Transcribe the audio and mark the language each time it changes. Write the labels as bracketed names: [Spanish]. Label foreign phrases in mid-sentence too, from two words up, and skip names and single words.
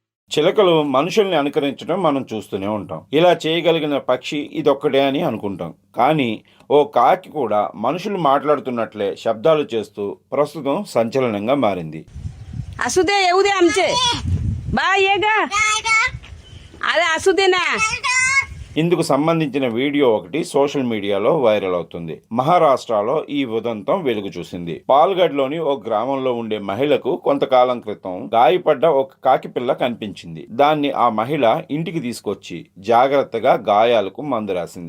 [Telugu] చిలకలు మనుషుల్ని అనుకరించడం మనం చూస్తూనే ఉంటాం. ఇలా చేయగలిగిన పక్షి ఇదొక్కటే అని అనుకుంటాం. కానీ ఓ కాకి కూడా మనుషులు మాట్లాడుతున్నట్లే శబ్దాలు చేస్తూ ప్రస్తుతం సంచలనంగా మారింది. [Marathi] असू दे येऊ दे आमचे बा ये गा अरे असू दे ना. [Telugu] ఇందుకు సంబంధించిన వీడియో ఒకటి సోషల్ మీడియాలో వైరల్ అవుతుంది. మహారాష్ట్రలో ఈ ఉదంతం వెలుగు చూసింది. పాల్గఢ్లోని ఓ గ్రామంలో ఉండే మహిళకు కొంతకాలం క్రితం గాయపడ్డ ఒక కాకి పిల్ల కనిపించింది. దాన్ని ఆ మహిళ ఇంటికి తీసుకొచ్చి జాగ్రత్తగా గాయాలకు మందు రాసింది.